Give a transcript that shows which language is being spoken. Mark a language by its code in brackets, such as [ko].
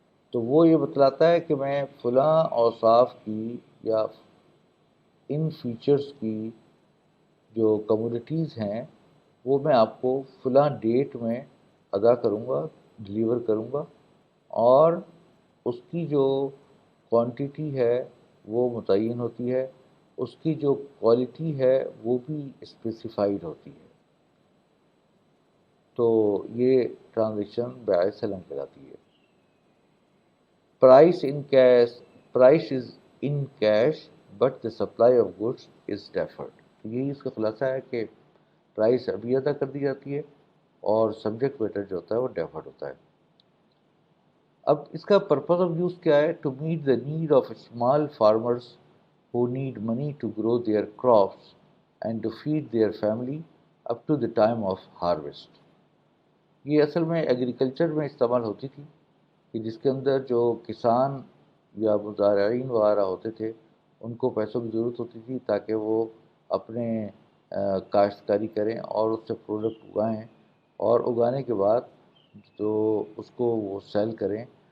[ur] تو وہ یہ بتلاتا ہے کہ میں فلاں اوصاف کی یا ان فیچرز کی جو کموڈیٹیز ہیں وہ میں آپ کو فلاں ڈیٹ میں ادا کروں گا، ڈلیور کروں گا، اور اس کی جو کوانٹیٹی ہے وہ متعین ہوتی ہے، اس کی جو کوالٹی ہے وہ بھی اسپیسیفائڈ ہوتی ہے. تو یہ ٹرانزیکشن بیع سلم کہلاتی ہے. [en] Price is in cash but the supply of goods is deferred. [ur] تو یہی اس کا خلاصہ ہے کہ پرائس ابھی ادا کر دی جاتی ہے، اور سبجیکٹ میٹر جو ہوتا ہے وہ ڈیفرڈ ہوتا ہے. اب اس کا پرپز آف یوز کیا ہے؟ [en] To meet the need of small farmers who need money to grow their crops and to feed their family up to the time of harvest. [ur] یہ اصل میں ایگریکلچر میں استعمال ہوتی تھی، کہ جس کے اندر جو کسان یا مزارعین وغیرہ ہوتے تھے ان کو پیسوں کی ضرورت ہوتی تھی تاکہ وہ اپنے کاشتکاری کریں اور اس سے پروڈکٹ اگائیں، اور اگانے کے بعد تو اس کو وہ سیل کریں.